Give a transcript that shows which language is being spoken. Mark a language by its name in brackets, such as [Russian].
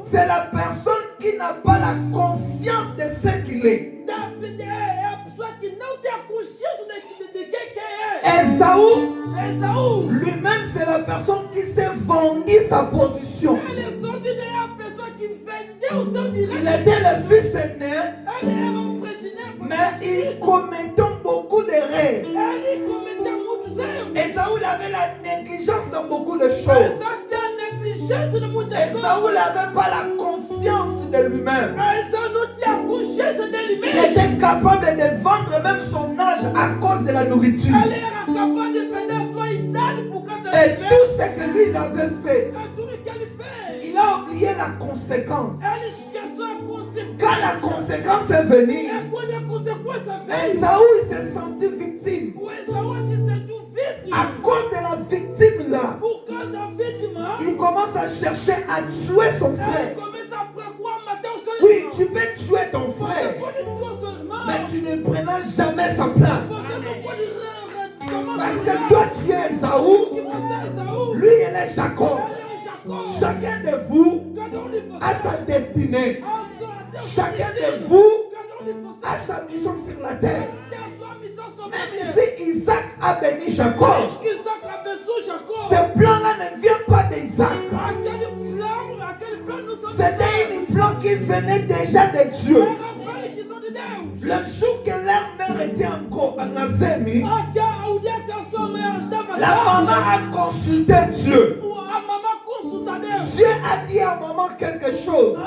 [French] c'est la personne qui n'a pas la conscience de ce qu'il est. [Portuguese] é a pessoa que não tem a consciência de quem que é. [French] Esaú, [Portuguese] Esaú, [French] lui-même, c'est la personne qui s'est vendu sa position. [Portuguese] ele só é a pessoa que vendeu o seu direito. [French] Il était le fils aîné, [Portuguese] Ele era progenitor. [French] mais il commettait beaucoup d'erreurs. [Portuguese] Ele cometeu muitos erros. [French] Esaú il avait la négligence dans beaucoup de choses. [Portuguese] Esaú tem a negligência de muitas [French] Esaú [Portuguese] coisas. [French] n'avait pas la conscience de lui-même. [Portuguese] Esaú não tinha a consciência dele [French] Il [Portuguese] mesmo. [French] était capable de vendre même son âge à cause de la nourriture. [Portuguese] Ele era capaz de vender a sua idade por causa [French] Et [Portuguese] dele mesmo. [French] tout ce que lui il avait fait, [Portuguese] É tudo que ele fez. [French] il a oublié la conséquence. [Portuguese] Ele esqueceu a consequência. [French] Quand la conséquence est venue, [Portuguese] É quando a consequência veio. [French] Esaú il s'est senti victime. [Portuguese] O Esaú se sentiu vítima. [French] À cause de la victime là, [Portuguese] Por causa da vítima, [French] il commence à chercher à tuer son [Portuguese] ele [French] frère. [Portuguese] começa a procurar matar o seu [French] Oui, [Portuguese] irmão. [French] tu peux tuer ton [Portuguese] Você [French] frère, [Portuguese] pode tuar o seu irmão. [French] mais tu ne prendras jamais sa place. [Portuguese] Você não pode tomar [French] Parce [Portuguese] seu [French] que [Portuguese] lugar. [French] toi, tu es Esaú, [Portuguese] Que você é Esaú. [French] lui, il est Jacob. [Portuguese] Ele é Jacó. [French] Chacun de vous [Portuguese] Cada de vocês [French] a sa destinée. [Portuguese] a sua [French] Chacun de [Portuguese] destino. [French] vous [Portuguese] Cada de vocês [French] a sa mission sur la terre. [Portuguese] tem a sua missão sobre [French] Même [Portuguese] a [French] si Isaac a béni Jacob, [Portuguese] Desde que Isaac abençoe Jacó, [French] ce plan-là ne vient pas d'Isaac. [Portuguese] aquele plano não são [French] C'était un plan qui venait déjà de Dieu. [Portuguese] Era plano que são de Deus. [French] Le jour que leur mère était encore en Azémi, [Portuguese] O dia que a sua mãe estava [French] la maman a consulté Dieu. [Portuguese] a mamãe consulta Deus. [French] Dieu a dit à maman quelque chose.